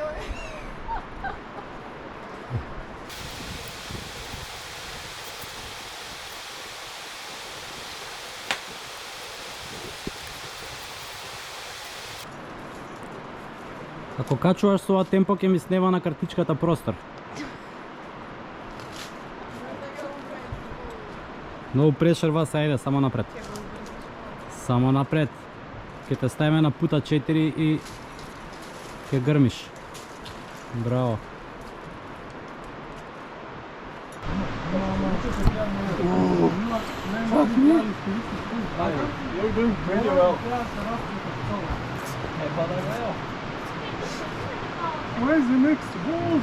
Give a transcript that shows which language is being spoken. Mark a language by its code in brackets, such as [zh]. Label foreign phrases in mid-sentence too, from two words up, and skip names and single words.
[mk] Ако качуваш со ова темпо ќе ми снема на картичката простор. Много прешер вас, ајде, само напред. Само напред. Ќе те ставиме на пута 4 и ќе грмиш. Браво. [en] You're doing pretty well. Where's the next balls?